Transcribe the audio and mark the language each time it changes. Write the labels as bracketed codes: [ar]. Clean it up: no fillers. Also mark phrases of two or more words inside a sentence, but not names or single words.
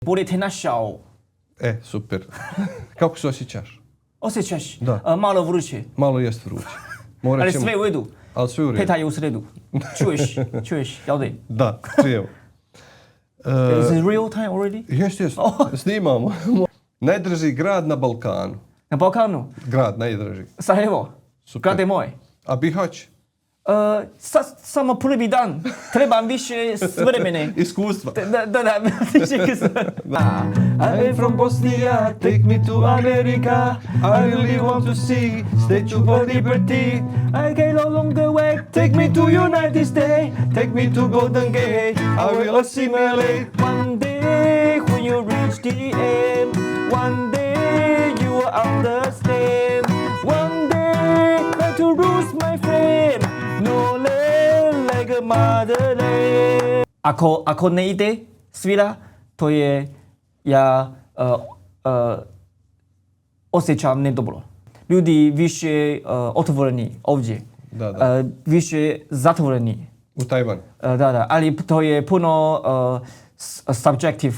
[hr] Bolje te našao. Super. Kako se osjećaš? Osjećaš? Da. Malo vruće. Malo jest vruće. Ali sve u redu. Ali sve u redu. Peta je u sredu. Čuješ, jel da? Da, čujem. [en] Is it real time already? [hr] Jest. Snimamo. Najdraži grad na Balkanu. Na Balkanu? Grad najdraži. Sarajevo. Super. Grad je moj. A BiH? Samo prvi dan. Trebam više vremena. Iskustva. Da, više iskustva. [en] I'm from Bosnia, take me to America. I really want to see Statue of Liberty. I came along the way, take me to United States, take me to Golden Gate. I will assimilate. One day when you reach the end, one day you will understand. One day I to lose my friend, no land like a motherland. [hr] Ako ne ide svira, to je ja osjećam nedobro. Ljudi više otvoreni ovdje, više zatvoreni. U Tajvanu? Da, ali to je puno subjective.